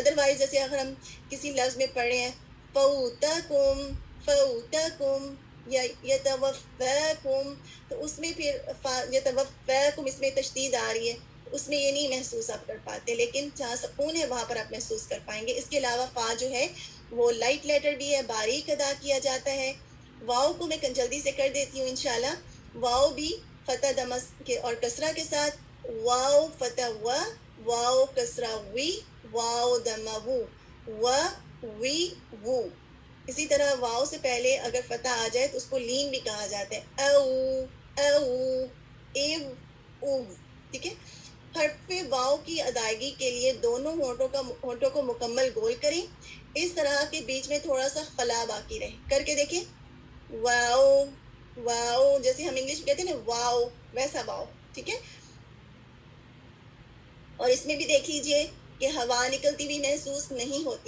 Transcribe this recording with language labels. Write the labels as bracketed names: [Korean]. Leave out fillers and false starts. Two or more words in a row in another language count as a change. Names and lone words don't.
[Urdu] ادروائز جیسے اگر ہم کسی لفظ میں پڑھ رہے ہیں فوتکم، فوتکم یا یتوفاکم، تو اس میں پھر یتوفاکم اس میں تشدید آ رہی ہے، اس میں یہ نہیں محسوس آپ کر پاتے، لیکن جہاں سکون ہے وہاں پر آپ محسوس کر پائیں گے. اس کے علاوہ فا جو ہے وہ [English] light letter [Urdu] بھی ہے، باریک ادا کیا جاتا ہے. واؤ کو میں جلدی سے کر دیتی ہوں انشاءاللہ. واؤ بھی فتح دمس کے اور کسرہ کے ساتھ، واؤ فتح و، واؤ کسرہ وی، واؤ دمہ وو، و وی وو. اسی طرح واؤ سے پہلے اگر فتح آ جائے تو اس کو لین بھی کہا جاتا ہے، او، او، ایو، او. ٹھیک ہے، حرف واؤ کی ادائیگی کے لیے دونوں ہونٹوں کو مکمل گول کریں، اس طرح کے بیچ میں تھوڑا سا خلا باقی رہے. کر کے دیکھیں، واؤ، واؤ، جیسے ہم انگلش میں کہتے ہیں نا واؤ، ویسا واؤ. ٹھیک ہے، اور اس میں بھی دیکھ لیجئے کہ ہوا نکلتی ہوئی محسوس نہیں ہوتی.